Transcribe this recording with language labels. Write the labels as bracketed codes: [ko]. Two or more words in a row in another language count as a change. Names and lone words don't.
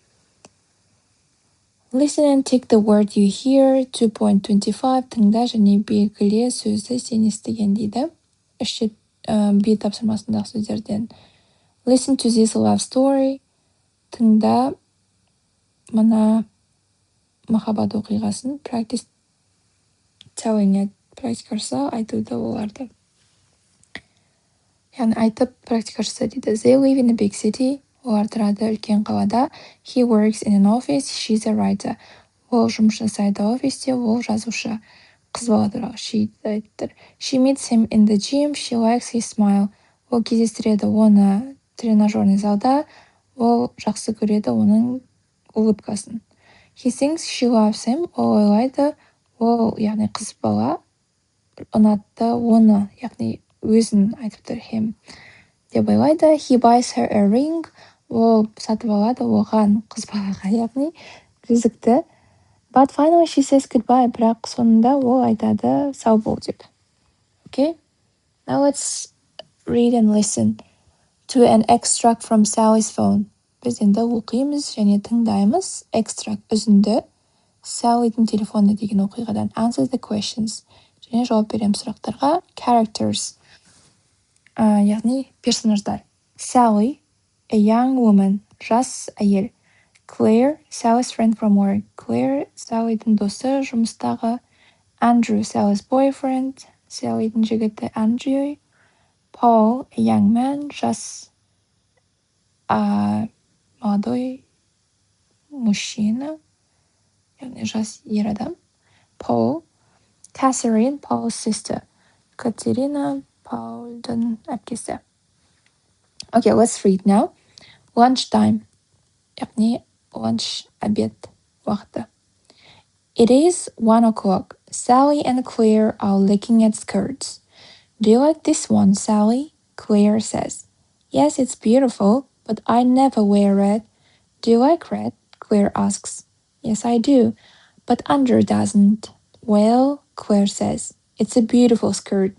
[en] Listen and tick the word you hear. [kk] 2.25 тыңда және белгіле сөзді сен естіген дейді. B тапсырмасындағы сөздерден. [en] Listen to this love story. [kk] Тыңда мына махаббат оқиғасын. [en] Practice telling it. [kk] Практика жаса, айтуды оларды. Яғни айтып практика жаса дейді. [en] They live in a big city. [kk] Олар тұрады үлкен қалада. [en] He works in an office. She's a writer. [kk] Ол жұмыс жасайды офисте, ол жазушы. Қыз бала туралы she айтып тұр. [en] She meets him in the gym. She likes his smile. [kk] Ол кездестіреді оны тренажерный залда. Ол жақсы көреді оның улыбкасын. [en] He thinks she loves him. [kk] Ол ойлайды, ол, яғни қыз бала ұнатты оны, яғни өзін айтып тұр him деп ойлайды. [en] He buys her a ring. [kk] Ол сатып алады оған, қыз балаға, яғни жүзікті. [en] But finally she says goodbye. [kk] Бірақ соңында ол айтады сау бол деп. [en] Okay? Now let's read and listen to an extract from Sally's phone. [kk] Біз енді оқимыз және тыңдаймыз. Extract үзінді. Sally'дің телефоны деген оқиғадан. [en] Answer the questions. [kk] Және жауап беремін сұрақтарға. Characters. Яғни персонаждар. [en] Sally, a young woman, [kk] жас әйел. [en] Claire, Sally's friend from work. Claire, [kk] Sally'дің досы жұмыстағы. [en] Andrew, Sally's boyfriend. [kk] Sally'дің жігіті Andrew. Paul, [en] a young man, [kk] жас [ru] молодой мужчина. [kk] Яғни жас ер адам. Paul. [en] Catherine, Paul's sister. [kk] Катерина, Paul'дың әпкесі. [en] Okay, let's read now. Lunchtime. [kk] Яғни lunch, обед уақыты. [en] It is 1 o'clock. Sally and Claire are looking at skirts. Do you like this one, Sally? Claire says. Yes, it's beautiful, but I never wear red. Do you like red? Claire asks. Yes, I do, but Andrew doesn't. Well, Claire says, it's a beautiful skirt.